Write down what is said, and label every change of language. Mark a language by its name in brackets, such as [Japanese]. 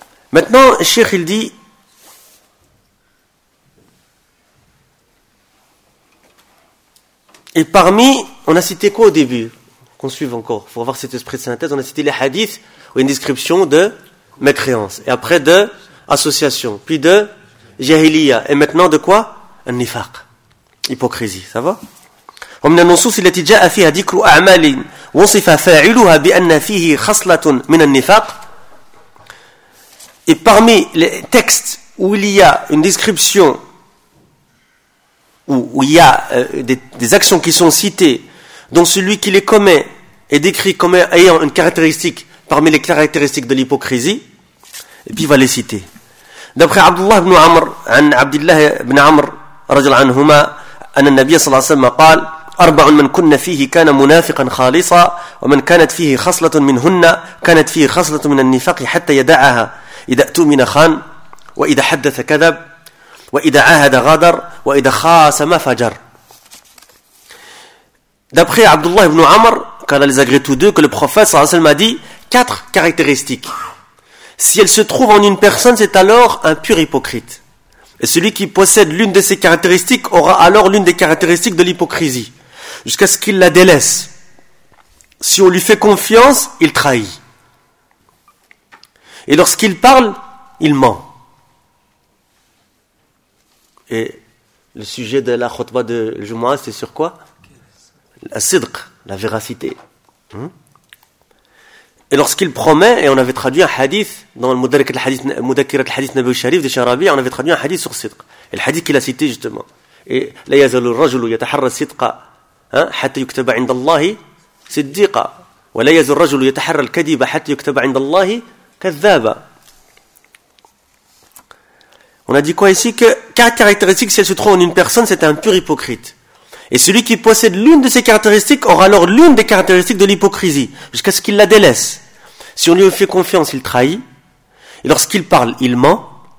[French] Maintenant, Cheikh, il dit, « Et parmi, on a cité quoi au début ? Qu'on suive encore, pour avoir cet esprit de synthèse, on a cité les hadiths, ou une description de mécréance. Et après de association, puis de jahiliya. Et maintenant de quoi ? Un nifaq. Hypocrisie, ça va ? [Arabic] ومن النصوص التي جاء فيها ذكر أعمال وصف فاعلها بأن فيه خصلة من النفاق. [French] Et parmi les textes où il y a une description, où il y a des actions qui sont citées, dont celui qui les commet est décrit comme ayant une caractéristique parmi les caractéristiques de l'hypocrisie, et puis il va les citer. D'après Abdullah ibn Amr, [Arabic] عن عبد الله بن عمر رجل عنهما, أن النبي صلى الله عليه وسلم قال أربع من كنا فيه كان منافقا خالصا ومن كانت فيه خصلة منهن كانت فيه خصلة من النفاق حتى يدعها إذا أؤتمن خان وإذا حدث كذب وإذا عاهد غدر وإذا خاصم فجر. [French] D'après Abdullah ibn Amr, canalisé gré tous deux, que le prophète sallallahu alayhi wa sallam a dit quatre caractéristiques. Si elle se trouve en une personne, c'est alors un pur hypocrite. Et celui qui possède l'une de ces caractéristiques aura alors l'une des caractéristiques de l'hypocrisie, jusqu'à ce qu'il la délaisse. Si on lui fait confiance, il trahit. Et lorsqu'il parle, il ment. Et le sujet de la khutbah de Jumu'ah, c'est sur quoi ? La sidq, la véracité. Et lorsqu'il promet, et on avait traduit un hadith dans le Mudakirat al-Hadith Nabawi Sharif de Sharabi, on avait traduit un hadith sur sidq. Et le hadith qu'il a cité justement. [Arabic] Et la yazalu rajulu yataharra sidqa. حتى يكتب عند الله صديقا ولا يزال الرجل يتحرى الكذب حتى يكتب عند الله كذابا. [French] On a dit quoi ici? Que quatre caractéristiques, si elle se trouve en une personne, c'est un pur hypocrite. Et celui qui possède l'une de ces caractéristiques aura alors l'une des caractéristiques de l'hypocrisie, jusqu'à ce qu'il la délaisse. Si on lui fait confiance, il trahit. Et lorsqu'il parle, il ment.